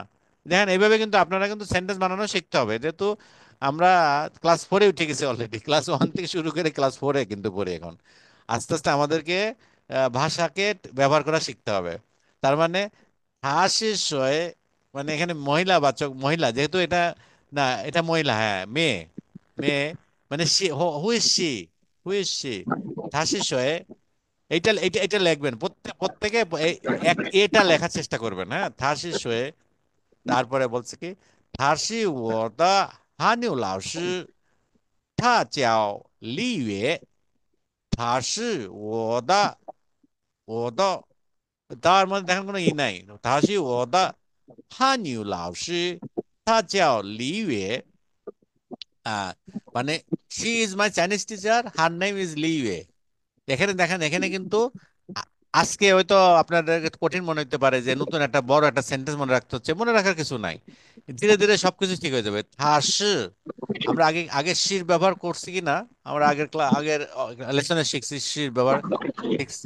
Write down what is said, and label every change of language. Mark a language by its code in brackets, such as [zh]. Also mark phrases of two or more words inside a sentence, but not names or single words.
[bn] দেখেন এইভাবে কিন্তু আপনারা কিন্তু সেন্টেন্স বানানো শিখতে হবে, যেহেতু আমরা ক্লাস 4-এ উঠে গেছি অলরেডি। ক্লাস 1 থেকে শুরু করে ক্লাস 4-এ কিন্তু পড়ি এখন। আস্তে আস্তে আমাদেরকে ভাষাকে ব্যবহার করা শিখতে হবে। তার মানে হাসিসয় মানে এখানে মহিলা বাচক, মহিলা যেহেতু এটা, না এটা মহিলা, হ্যাঁ মেয়ে, মেয়ে মানে [en] who is she, who is she. [bn] হাসিসয় এইটা এটা এটা লিখবেন প্রত্যেকে এটা লেখার চেষ্টা করবেন, হ্যাঁ হাসিসয়। তারপরে বলছে কি, [zh] 他是我的韩语老师，他叫李月，他是我的 [bn] তার মধ্যে দেখেন কোনো ই নাই। [zh] 他是我的汉语老师，他叫李月 [bn] আহ মানে [en] she is my Chinese teacher, her name is Li Yue। [bn] এখানে দেখেন, এখানে কিন্তু আ- আজকে হয়তো আপনাদের কঠিন মনে হতে পারে যে নতুন একটা বড় একটা সেন্টেন্স মনে রাখতে হচ্ছে, মনে রাখার কিছু নাই। ধীরে ধীরে সবকিছু ঠিক হয়ে যাবে। থাস, আমরা আগে আগে শির ব্যবহার করছি কি না, আমরা আগের লেসনে শিখছি শির ব্যবহার, শিখছি।